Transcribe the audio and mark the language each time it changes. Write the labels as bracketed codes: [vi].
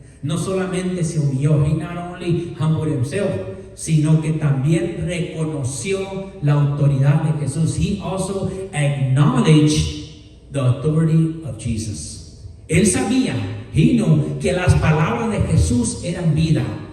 [es] No solamente se humilló, [en] he not only humbled himself, [es] sino que también reconoció la autoridad de Jesús. [en] He also acknowledged the authority of Jesus. [es] Él sabía, [en] he knew [es] que las palabras de Jesús eran vida.